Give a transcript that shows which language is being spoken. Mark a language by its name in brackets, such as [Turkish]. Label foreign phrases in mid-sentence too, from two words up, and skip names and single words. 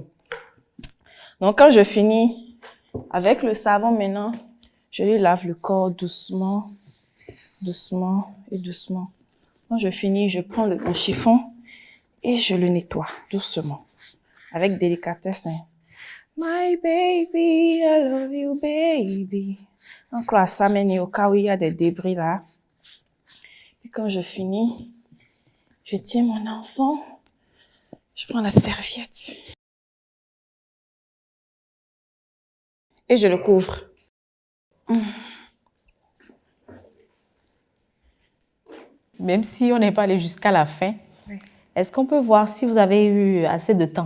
[French] Donc quand je finis avec le savon maintenant, je lui lave le corps doucement, doucement et doucement. Quand je finis, je prends mon chiffon et je le nettoie doucement. Avec délicatesse. Hein. [English] My baby, I love you, baby. [French] Donc là, ça mène au cas où il y a des débris là. Puis quand je finis, je tiens mon enfant, je prends la serviette et je le couvre. Même si on n'est pas allé jusqu'à la fin, est-ce qu'on peut voir si vous avez eu assez de temps?